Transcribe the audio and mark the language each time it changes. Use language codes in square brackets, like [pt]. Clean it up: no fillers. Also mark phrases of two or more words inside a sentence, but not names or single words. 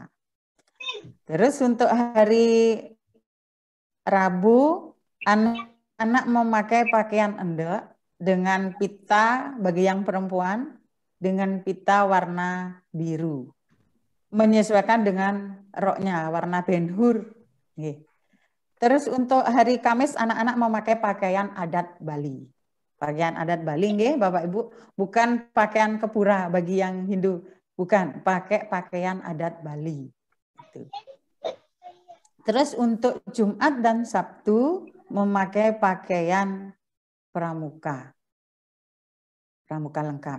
[id] Terus untuk hari Rabu, anak memakai pakaian endek dengan pita bagi yang perempuan dengan pita warna biru. Menyesuaikan dengan roknya warna benhur. Terus untuk hari Kamis anak-anak memakai pakaian adat Bali. Pakaian adat Bali nggih Bapak Ibu, bukan pakaian kepura bagi yang Hindu, bukan, pakai pakaian adat Bali. Terus untuk Jumat dan Sabtu memakai pakaian pramuka. Pramuka lengkap.